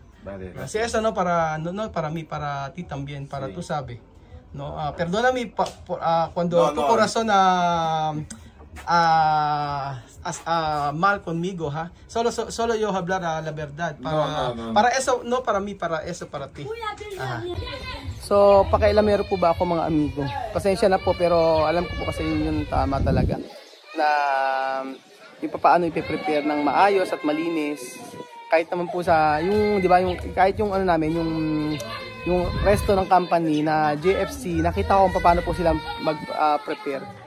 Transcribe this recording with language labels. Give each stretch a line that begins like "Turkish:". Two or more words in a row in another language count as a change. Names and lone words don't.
Spanish: Vale, así eso no para para mí, para ti también, para sí. Tú sabes. No, perdóname cuando tu corazón mal conmigo, ha. Solo yo hablar la verdad para para eso, no para mí, para eso, para ti.
Filipino: So, pakailamero po ba ako mga amigo? Pasensya na po pero alam ko po kasi yun tama talaga na yung paano i-prepare ng maayos at malinis. Kahit naman po sa yung 'di ba yung kahit yung namin yung resto ng company na JFC, nakita ko kung paano po sila mag-prepare.